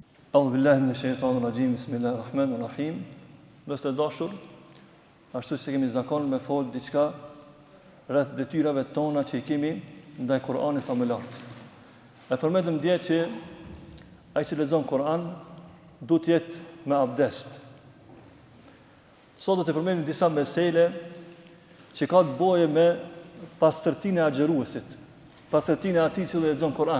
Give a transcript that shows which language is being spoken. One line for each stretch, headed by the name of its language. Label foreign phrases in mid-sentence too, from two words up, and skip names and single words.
Arabic: أعوذ بالله من الشيطان الرجيم. بسم الله الرحمن الرحيم.
Albanian: Nëse të dashur, ashtu si kemi zakon me fol diçka rreth detyrave tona që i kemi ndaj Kur'anit famulart. E përmendëm dje që ai që lexon Kur'an duhet të jetë me abdest. Sot do të përmendim disa mesele që ka të bëjë me pastërtinë e agjëruesit, pastërtinë e atij që lexon Kur'an.